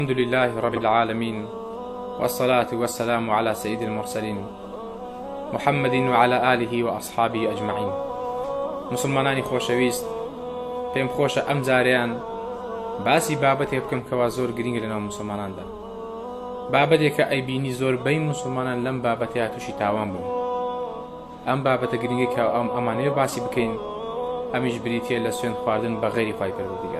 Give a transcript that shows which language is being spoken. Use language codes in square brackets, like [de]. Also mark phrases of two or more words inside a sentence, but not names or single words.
[ar] الحمد لله رب العالمين، والصلاة والسلام على سيد المرسلين محمد وعلى آله وأصحابه أجمعين. [ckb] مسلمانانی خۆشەویست، پێم خۆشە ئەم جاریان باسی بابەتێ بکەم کەوا زۆر گرنگە لەناو مسلماناندا، بابەتێکە ئەیبینی زۆربەی مسلمانان لەم بابەتەیە تووشی تاوان بوون. ئەم بابەتە گرنگی کە ئەمانەیە باسی بکەین، ئەمیش بریتیە لە سوێند خواردن بە غەیری خوای پەروەردیگار.